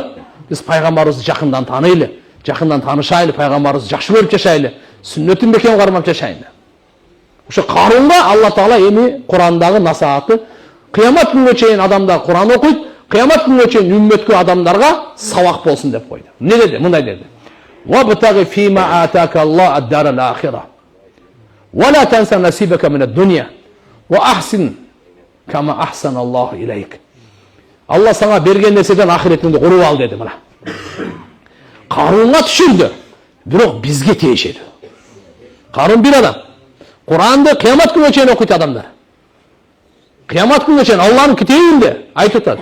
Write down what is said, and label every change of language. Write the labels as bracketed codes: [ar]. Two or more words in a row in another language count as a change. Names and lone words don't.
[ky] Биз пайгамбарыбызды жакындан таанайлы, жакындан таанышайлы, пайгамбарыбызды жакшы көрүп жашайлы, сүннөтүн бекем кармап жашайлы. Ошо Карунга Алла Таала эми Курандагы насааты кыямат күнгө чейин адамдар Куран окуйт, кыямат күнгө чейин үммөткө адамдарга сабак болсун деп койду. Эмне деди? Мындай деди. [ar] وابتغ فيما آتاك الله الدار الآخرة ولا تنسى نصيبك من الدنيا وأحسن كما أحسن الله إليك. [kk] Алла саңа берген нәрседен ахиретіңді қорып ал деді мына. Қарунға түшірді, бірақ бізге тиешеді. Қарун бір адам. Құранды қиямат күніне шейін оқиды адамдар. Қиямат күніне шейін Алланың кітабында айтып жатады.